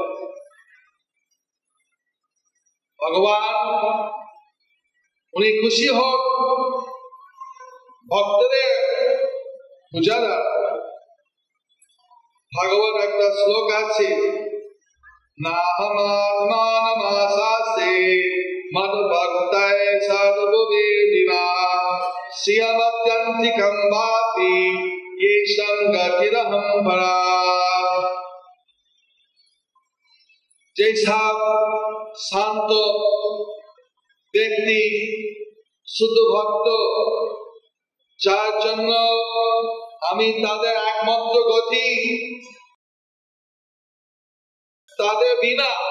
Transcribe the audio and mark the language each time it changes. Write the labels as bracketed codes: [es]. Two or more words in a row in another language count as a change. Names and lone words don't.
[bn] ভগবান উনি খুশি হন ভক্তদের পূজা দ্বারা। ভাগবত একটা শ্লোক আছে, [sa] নাহমাত্মানমাসাসে মদ ভক্তায় সাধুবে বিনা শ্রিয়মত্যন্তিকম ভাতি येषां गतिरहं परा। [bn] যেসব শান্ত ব্যক্তি শুদ্ধ ভক্ত, যার জন্য আমি তাদের একমাত্র গতি, তাদের বিনা